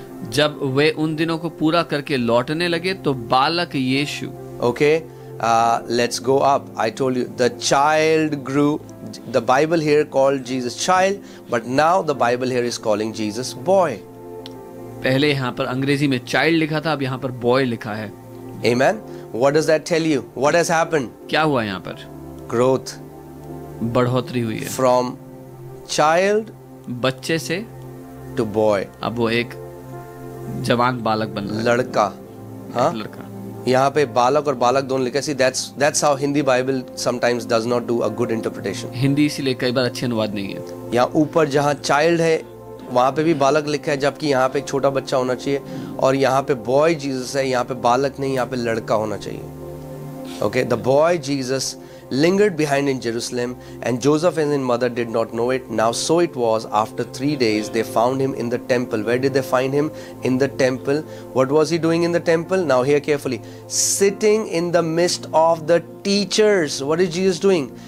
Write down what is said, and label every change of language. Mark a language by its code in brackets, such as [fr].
[hi] जब वे उन दिनों को पूरा करके लौटने लगे तो बालक यीशु, [en] Okay, let's go up. I told you the child grew. The Bible here called Jesus child, but now the Bible here is calling Jesus boy. [hi] पहले यहाँ पर अंग्रेजी में चाइल्ड लिखा था, अब यहाँ पर बॉय लिखा है। [en] Amen. What does that tell you? What has happened? [hi] क्या हुआ यहाँ पर? [en] Growth [hi] बढ़ोतरी हुई है, [en] from child [hi] बच्चे से [en] to boy. [hi] अब वो एक जवान बालक बन रहा है, लड़का, हाँ? लड़का। यहाँ पे बालक और बालक दोनों लिखा है। [en] See, that's how Hindi Bible sometimes does not do a good interpretation. [hi] Hindi इसीलिए कई बार अच्छे अनुवाद नहीं है। यहाँ ऊपर जहाँ चाइल्ड है वहाँ पे भी बालक लिखा है, जबकि यहाँ पे एक छोटा बच्चा होना चाहिए, और यहाँ पे बॉय जीसस है, यहाँ पे बालक नहीं, यहाँ पे लड़का होना चाहिए। [en] Okay, the boy Jesus lingered behind in Jerusalem, and Joseph and his mother did not know it. Now so it was, after 3 days they found him in the temple. Where did they find him? In the temple. What was he doing in the temple? Now hear carefully. Sitting in the midst of the teachers. What is Jesus doing?